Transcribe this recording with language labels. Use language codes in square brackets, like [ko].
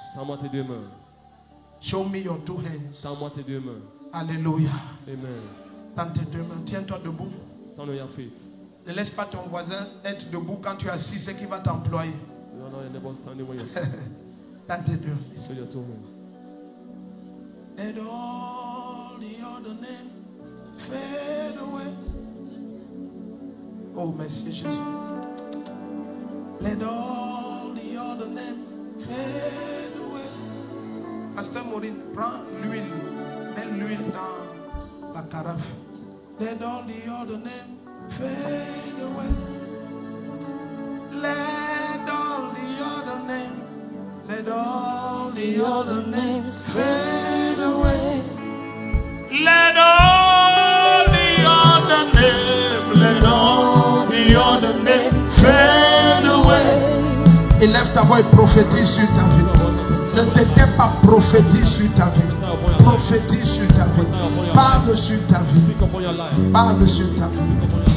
[fr] Tends-moi tes deux mains. [en] Show me your two hands. [fr] Tends-moi tes deux mains. Alléluia. Amen. Tends tes deux mains. Tiens-toi debout. [en] Stand on your feet. [fr] Ne laisse pas ton voisin être debout quand tu es assis, c'est qui va t'employer. [en] You don't know your neighbor standing when you're sitting. [fr] Tends tes deux mains. [en] So your two hands. Let all the other name fade away. [fr] Oh, merci Jésus. [en] Let all the other name fade away. [fr] Pasteur Maureen, prends l'huile. Mets l'huile dans la carafe. [en] Let all the other name fade away. Let all the other name. Let all the other names fade away. Let all the other name, let all the other name fade away. [fr] Élève ta voix et prophétise sur ta vie. Ne t'étais pas, prophétise sur ta vie. Prophétise sur ta vie. Parle sur ta vie. Parle sur ta vie.